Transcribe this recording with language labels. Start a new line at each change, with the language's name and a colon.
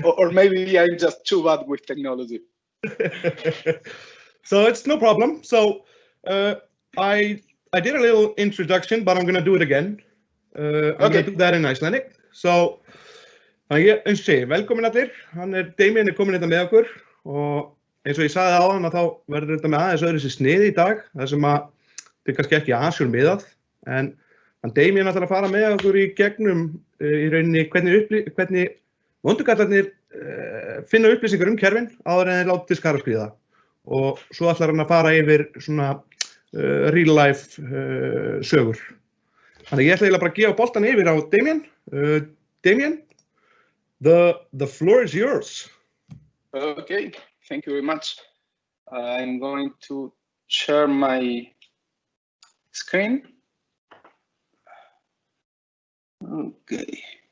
English: Or maybe I'm just too bad with technology. So it's no problem. So I did a little introduction, but I'm gonna do it again. I'm gonna do that in Icelandic.
Icelandic: So eins og segi, velkomin allir. Damian kominn hérna með okkur og eins og ég sagði áðan að þá verður þetta með aðeins öðru sér sniði í dag, þar sem að þetta er kannski ekki Azure miðað, en Damian ætlar að fara með okkur í gegnum í rauninni hvernig vondugallarnir finna upplýsingar kerfin áður en þeir láti skara skriða. Og svo ætlar hann að fara yfir svona
English: real life
Icelandic: sögur. Þannig ég ætla eiginlega bara að gefa boltan yfir á Damian.
English: Damian, the floor is yours. Okay, thank you very much. I'm going to share my screen. Okay.